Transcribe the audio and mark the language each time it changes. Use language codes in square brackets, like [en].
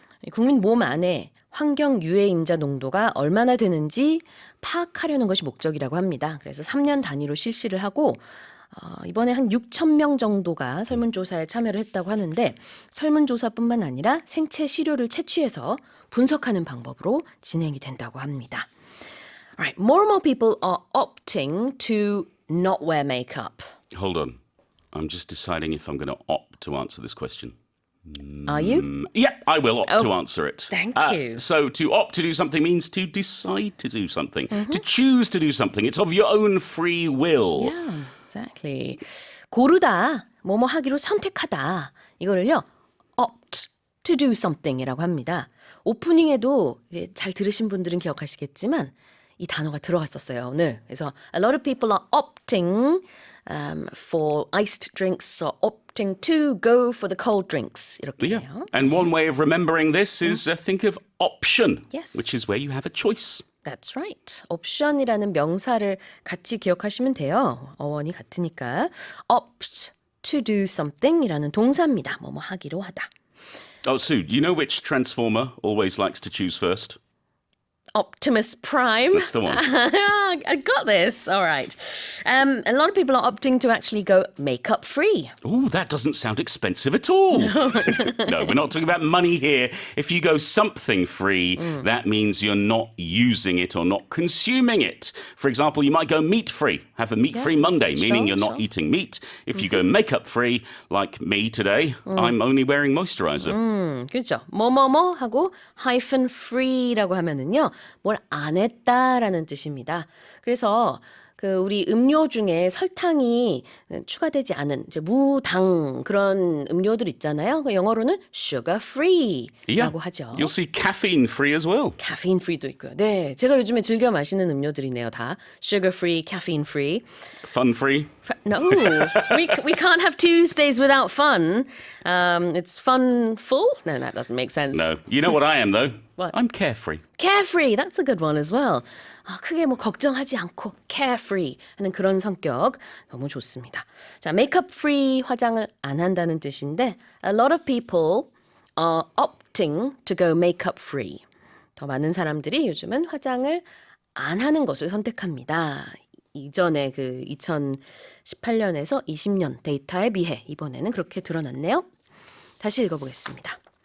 [ko] 국민 몸 안에 환경 유해인자 농도가 얼마나 되는지 파악하려는 것이 목적이라고 합니다. 그래서 3년 단위로 실시를 하고 이번에 한 6천 명 정도가 설문조사에 참여를 했다고 하는데 설문조사뿐만 아니라 생체 시료를 채취해서 분석하는 방법으로 진행이 된다고 합니다. [en] Alright, more and more people are opting to not wear makeup. Hold on. I'm just deciding if I'm going to opt to answer this question. Are you? Yeah, I will opt to answer it. Thank you. So to opt to do something means to decide to do something, to choose to do something. It's of your own free will. Yeah, exactly. [ko] 고르다, 뭐뭐 하기로 선택하다. 이거를요, [en] opt to do something [ko] 이라고 합니다. 오프닝에도 이제 잘 들으신 분들은 기억하시겠지만 이 단어가 들어갔었어요, 오늘. 그래서 [en] a lot of people are opting for iced drinks or opting to go for the cold drinks. [ko] 이렇게 [en] Yeah. [ko] 해요. [en] And one way of remembering this is think of option, Yes. which is where you have a choice. That's right. [ko] 옵션이라는 명사를 같이 기억하시면 돼요. 어원이 같으니까. [en] opt to do something [ko] 이라는 동사입니다. 뭐뭐 하기로 하다. [en] Oh, Sue, do you know which Transformer always likes to choose first? Optimus Prime. That's the one. I got this. All right. A lot of people are opting to actually go makeup free. Oh, that doesn't sound expensive at all. No, we're not talking about money here. If you go something free, that means you're not using it or not consuming it. For example, you might go meat free, have a meat free Monday, meaning you're not eating meat. If you go makeup free, like me today, I'm only wearing moisturizer. [ko] 그렇죠. 뭐뭐뭐 하고 hyphen free라고 하면은요. 뭘 안 했다라는 뜻입니다. 그래서 그 우리 음료 중에 설탕이 추가되지 않은 이제 무당 그런 음료들 있잖아요. 그 영어로는 sugar free라고 하죠. [en] You'll see caffeine free as well. [ko] caffeine free도 있고요. 네, 제가 요즘에 즐겨 마시는 음료들이네요. 다 sugar free, caffeine free. [en] Fun free. No, we can't have Tuesdays without fun. It's fun full. No, that doesn't make sense. No. You know what I am, though? What? I'm carefree. Carefree, that's a good one as well. [ko] 크게 뭐 걱정하지 않고 carefree 하는 그런 성격 너무 좋습니다. 자, makeup free 화장을 안 한다는 뜻인데 [en] a lot of people are opting to go makeup free. [ko] 더 많은 사람들이 요즘은 화장을 안 하는 것을 선택합니다. 이전에 그 2018년에서 20년 데이터에 비해 이번에는 그렇게 드러났네요. 다시 읽어보겠습니다.